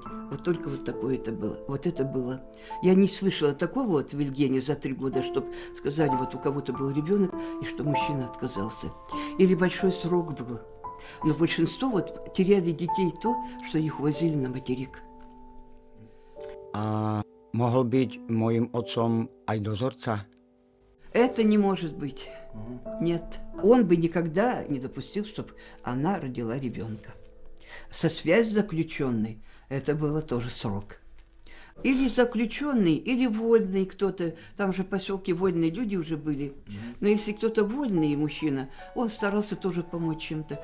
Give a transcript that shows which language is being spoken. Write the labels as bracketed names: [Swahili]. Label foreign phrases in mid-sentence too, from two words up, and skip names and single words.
[Russian] Вот только вот такое это было. Вот это было. Я не слышала такого вот в Вильгене за 3 года, чтобы сказали, вот у кого-то был ребенок, и что мужчина отказался. Или большой срок был. Но большинство вот теряли детей то, что их возили на материк. [Slovak] A mohol byť môjim otcom aj dozorca? [Russian] Это не может быть. Нет. Он бы никогда не допустил, чтобы она родила ребенка. Со связью заключенной это было тоже срок. Или заключенный, или вольный кто-то. Там же в поселке вольные люди уже были. Но если кто-то вольный мужчина, он старался тоже помочь чем-то.